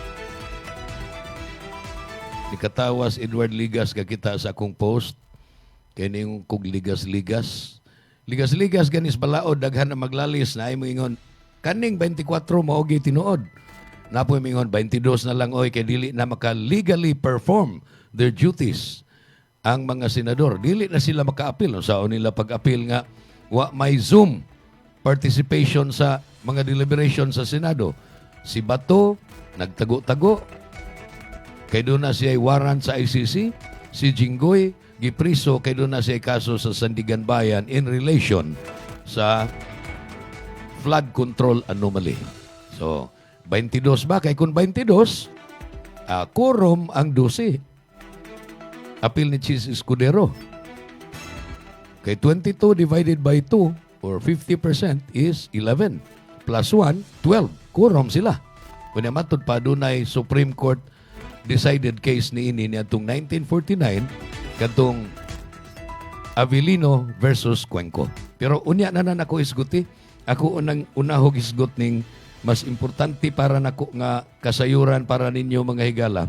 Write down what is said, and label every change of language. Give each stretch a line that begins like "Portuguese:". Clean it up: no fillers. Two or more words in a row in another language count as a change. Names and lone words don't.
Cebuano: Nikatawas Edward Ligas kakita sa akong post kay ning kog ligas-ligas. Ligas-ligas ganis balaod daghan na maglalis na ay moingon kaning 24 mao gi tinuod. Napoy mingon 22 na lang oy kay dili na maka
English: legally perform their duties.
Cebuano: Ang mga senador dili na sila maka-apil sa nila pag-apil nga wa may Zoom participation sa mga deliberation sa Senado. Si Bato nagtago-tago kay doon na siya warrant sa ICC. Si Jinggoy gipriso kay doon na siya kaso sa Sandigan Bayan
English: in relation
Cebuano: sa
English: flood control anomaly.
Cebuano: So, 22 ba? Kay kung 22, quorum ang 12. Apil ni Chis Escudero. Kay 22
English: divided by 2 or 50% is 11.
Cebuano: Plus 1, 12. Quorum sila. Kung namatod pa doon ay Supreme Court
English: decided case
Cebuano: ni ini atong 1949 katong Avellino versus Cuenco. Pero unya na ako isguti. Ako unahog isgot ning mas importante para nako nga kasayuran para ninyo mga higala.